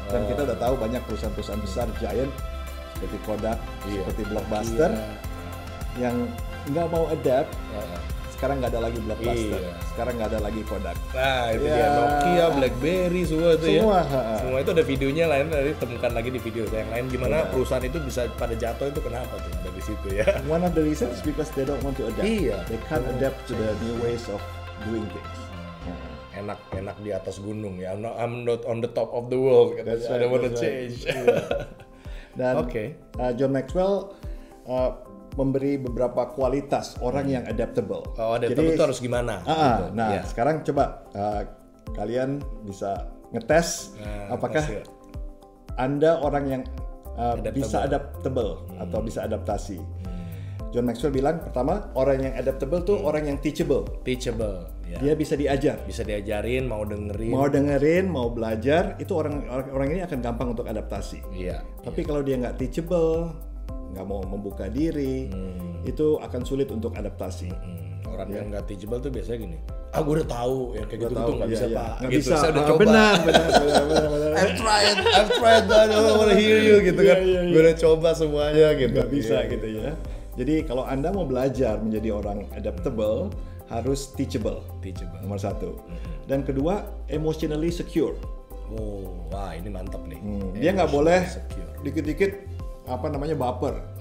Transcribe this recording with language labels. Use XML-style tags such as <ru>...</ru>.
<id>Dan kita udah tahu banyak perusahaan-perusahaan besar, giant, seperti Kodak, seperti Blockbuster, yang nggak mau adapt. Sekarang nggak ada lagi Blockbuster, sekarang nggak ada lagi Kodak. Nah itu dia, Nokia, BlackBerry, semua itu ya. Semua itu ada videonya lain, nanti temukan lagi di video yang lain gimana perusahaan itu bisa pada jatuh itu kenapa tuh ada di situ ya.</id> <en>One of the reasons is because they don't want to adapt. They can't adapt to the new ways of doing things.</en> <id>Enak di atas gunung ya.</id> <en>I'm not on the top of the world. I don't want to change.</en> <id>Dan John Maxwell memberi beberapa kualitas orang yang adaptable. Adaptable itu harus gimana? Sekarang coba kalian bisa ngetes apakah Anda orang yang bisa adaptable atau bisa adaptasi. John Maxwell bilang pertama, orang yang adaptable tuh orang yang teachable. Ya. Dia bisa diajar. Bisa diajarin, mau dengerin, mau belajar, itu orang ini akan gampang untuk adaptasi. Tapi kalau dia nggak teachable, nggak mau membuka diri, itu akan sulit untuk adaptasi. Orang yang nggak teachable tuh biasanya gini, gue udah tahu ya kayak gitu tuh nggak bisa pak. Nggak gitu. bisa. Saya udah coba. Benar.</id> <en>I've tried, I don't want to hear you</en> <id>gitu kan. Gue udah coba semuanya gitu. Nggak bisa gitu ya. Jadi kalau Anda mau belajar menjadi orang adaptable, harus teachable. Nomor satu. Dan kedua,</id> <en>emotionally secure.</en> <id>Wah ini mantap nih. Dia nggak boleh dikit-dikit baper.</id>